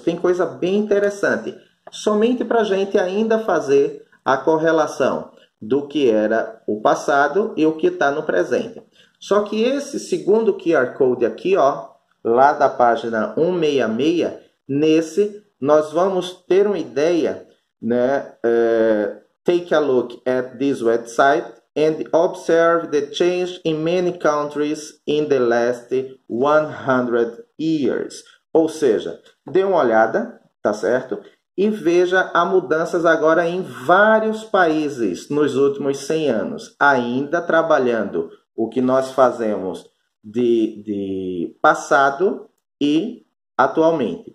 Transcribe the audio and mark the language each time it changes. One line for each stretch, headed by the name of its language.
Portuguese: Tem coisa bem interessante. Somente para a gente ainda fazer a correlação do que era o passado e o que está no presente. Só que esse segundo QR Code aqui, ó, lá da página 166, nesse nós vamos ter uma ideia, né?
English: Take a look at this website and observe the change in many countries in the last 100 years.
Portuguese: Ou seja, dê uma olhada, tá certo? E veja as mudanças agora em vários países nos últimos 100 anos, ainda trabalhando o que nós fazemos de passado e atualmente.